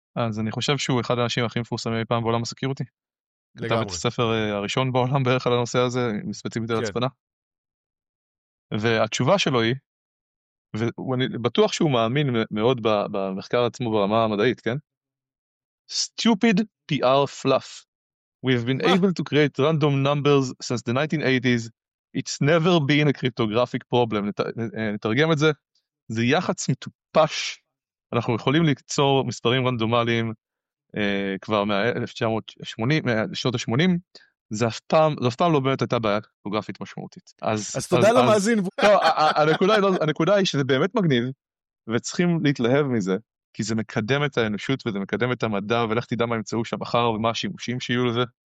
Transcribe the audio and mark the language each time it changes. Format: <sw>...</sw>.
<he>אז אני חושב שהוא אחד האנשים הכי מפורסמים אי פעם בעולם הסקיורטי. לגמרי. כתב את הספר הראשון בעולם בערך על הנושא הזה, מספציפית על הצפנה. והתשובה שלו היא, ואני בטוח שהוא מאמין מאוד במחקר עצמו ברמה המדעית, כן?</he> <en>Stupid PR fluff. We've been able to create random numbers since the 1980s. It's never been a cryptographic problem.</en> <he>נתרגם את זה. זה יחץ מטופש. אנחנו יכולים ליצור מספרים רנדומליים כבר מהשנות ה-80, זה אף פעם לא באמת הייתה בעיה קריפטוגרפית משמעותית. אז תודה למאזין. הנקודה היא שזה באמת מגניב, וצריכים להתלהב מזה, כי זה מקדם את האנושות וזה מקדם את המדע, ולך תדע מה ימצאו שם מחר ומה השימושים שיהיו לזה.</he>